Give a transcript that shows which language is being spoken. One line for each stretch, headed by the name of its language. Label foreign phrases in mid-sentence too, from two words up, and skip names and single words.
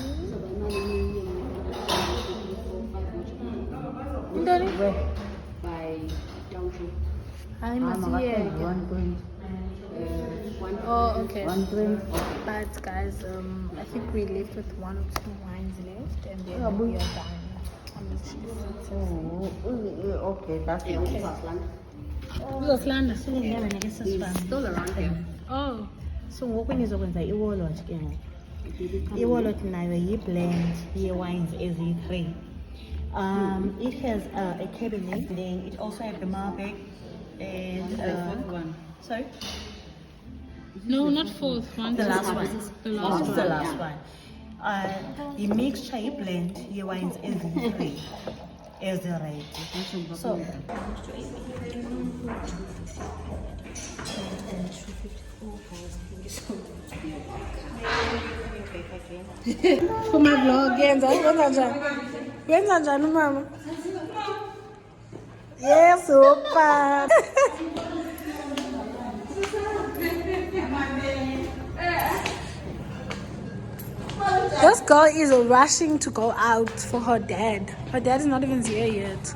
English: By Downtree. I'm here. One drink. Oh, okay. One drink. But guys, I think we left with 1 or 2 wines left, and then we are done. I'm literally so tipsy. Okay, that's the Okay.
Xhosa: Uzoflanda silindaba nekesasifana.
English: Still around here. Oh,
Xhosa: So ngoku nizokwenza iwallet ke ngoku. Iwallet nayo yi-blend ye-wines eziyi-3.
English: It has a cabernet, then it also has the Malbec and one. sorry, no, not fourth one. the last one. The last This is the one. last one. The mixture blend
Xhosa: ye-wines eziyi-3 eziredi.
English: So For my vlog,
Xhosa: wenza njani mama?
English: Yes, opa. This girl is rushing to go out for her dad. Her dad is not even here yet.